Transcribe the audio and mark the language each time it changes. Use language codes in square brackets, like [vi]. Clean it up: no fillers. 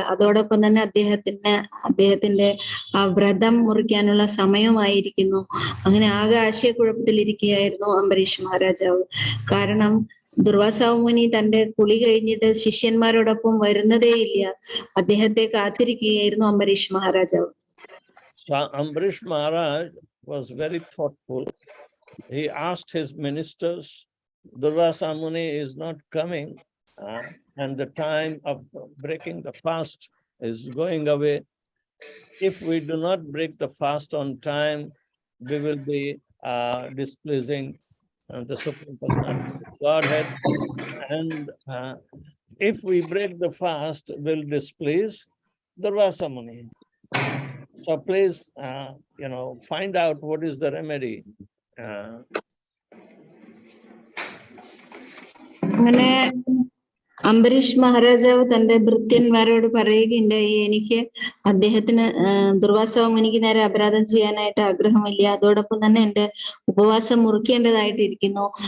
[ml] അതോടൊപ്പം തന്നെ അദ്ദേഹത്തിന്റെ ആ വ്രതം മുറിക്കാനുള്ള സമയമായിരിക്കുന്നു. അങ്ങനെ ആകെ ആശയക്കുഴപ്പത്തിലിരിക്കുകയായിരുന്നു അംബരീഷ് മഹാരാജാവ്. കാരണം ദുർവാസാവ് മുനി തന്റെ കുളി കഴിഞ്ഞിട്ട് ശിഷ്യന്മാരോടൊപ്പം വരുന്നതേയില്ല. അദ്ദേഹത്തെ കാത്തിരിക്കുകയായിരുന്നു അംബരീഷ് മഹാരാജാവ്. [en] So Ambarish Maharaj was very thoughtful. He asked his ministers, Durvasa Muni is not coming, and the time of breaking the fast is going away. If we do not break the fast on time, we will be displeasing the Supreme Personality of Godhead. And if we break the fast, we'll displease Durvasa Muni. So please, find out what is the remedy. [ml] അങ്ങനെ അംബരീഷ് മഹാരാജാവ് തന്റെ ഭൃത്യന്മാരോട് പറയുകയുണ്ടായി, എനിക്ക് അദ്ദേഹത്തിന് ദുർവാസ മുനിക്ക് നേരെ അപരാധം ചെയ്യാനായിട്ട് ആഗ്രഹമില്ല. അതോടൊപ്പം തന്നെ എന്റെ ഉപവാസം മുറിക്കേണ്ടതായിട്ടിരിക്കുന്നു.